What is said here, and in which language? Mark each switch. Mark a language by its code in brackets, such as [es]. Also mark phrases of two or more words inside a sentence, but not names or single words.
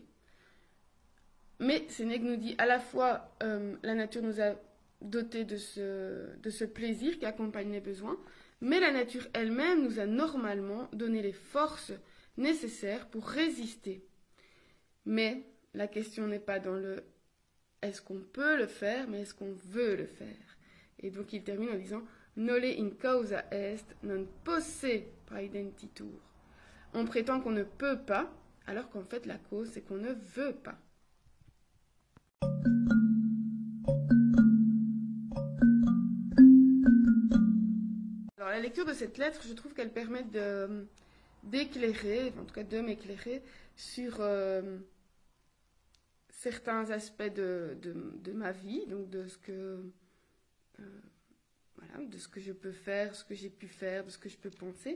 [fr] Mais Sénèque nous dit à la fois la nature nous a dotés de ce plaisir qui accompagne les besoins, mais la nature elle-même nous a normalement donné les forces nécessaires pour résister. Mais la question n'est pas dans le est-ce qu'on peut le faire, mais est-ce qu'on veut le faire. Et donc il termine en disant [la] Nole in causa est, non posse praedentitur. [fr] On prétend qu'on ne peut pas, alors qu'en fait la cause c'est qu'on ne veut pas. Alors la lecture de cette lettre, je trouve qu'elle permet d'éclairer, en tout cas de m'éclairer, sur certains aspects de ma vie, donc de ce que je peux faire, ce que j'ai pu faire, de ce que je peux penser.